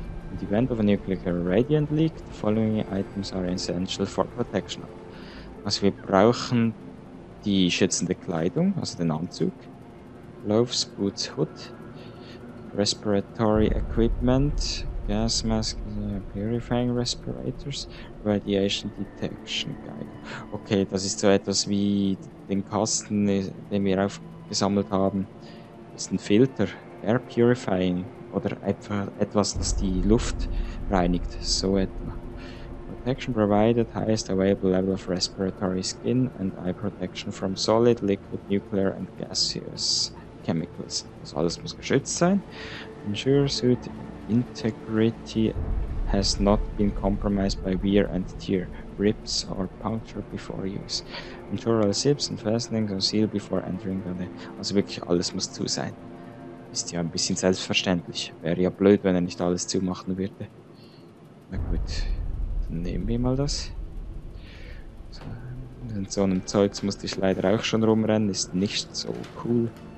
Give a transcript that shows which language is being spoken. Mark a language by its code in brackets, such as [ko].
[en] In the event of a nuclear radiant leak, the following items are essential for protection. [de] Also wir brauchen die schützende Kleidung, also den Anzug. [en] Gloves, Boots, Hood. Respiratory equipment. Gas mask, purifying respirators. Radiation detection guide. [de] Okay, das ist so etwas wie den Kasten, den wir aufgesammelt haben. Das ist ein Filter, Air Purifying oder etwas, das die Luft reinigt, so etwa. [en] Protection provided, highest available level of respiratory skin and eye protection from solid, liquid, nuclear and gaseous chemicals. [de] Also alles muss geschützt sein. [en] Ensure suit integrity has not been compromised by wear and tear, rips or puncture before use. Ensure all zips and fastenings are sealed before entering the... [de] Also wirklich alles muss zu sein. Ist ja ein bisschen selbstverständlich. Wäre ja blöd, wenn er nicht alles zumachen würde. Na gut, dann nehmen wir mal das. So, mit so einem Zeugs musste ich leider auch schon rumrennen, ist nicht so cool.